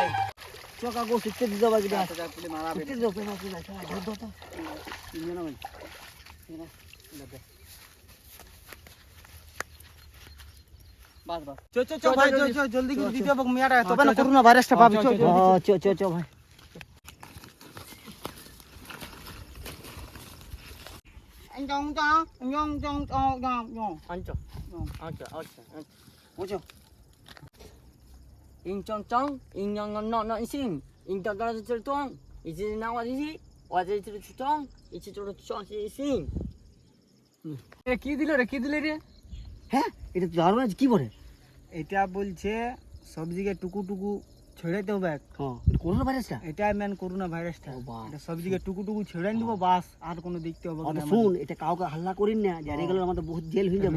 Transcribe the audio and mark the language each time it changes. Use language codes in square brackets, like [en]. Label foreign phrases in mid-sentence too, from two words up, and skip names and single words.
[bn] চকা গো শিখতে দিতে হবে কিনা মারা শিখতে দিতে হবে না ধর ধর বাস বাস চল চল চল ভাই চল চল জলদি করে দিতে হবে মিয়াটা তবে না করোনা ভাইরাসটা পাবি চল চল চল চল চল ভাই anh chong cho nhong chong cho nhong nhong আনছো আচ্ছা আচ্ছা বুঝো ইং চং চং ইং নং নং নং সিং ইং চং চং চং চং ইজি না ওয়াজি ওয়াজি চং চং ইজি চং চং সিং কি দিল রে কি দিলে রে? হ্যাঁ এটা তো দারুণ আছে, কি বলে এটা বলছে সবজিকে টুকু টুকু ছেড়াইতে হবে হ্যাঁ করোনা ভাইরাসটা এটাই মেন করোনা ভাইরাসটা ও বাহ। এটা সবজিকে টুকু টুকু ছেড়ে দিব বাস আর কোনো দেখতে হবে অত না শুন এটা কাউকে হাল্লা করিন না জানি গেল আমাদের বহুত জেল হয়ে যাবে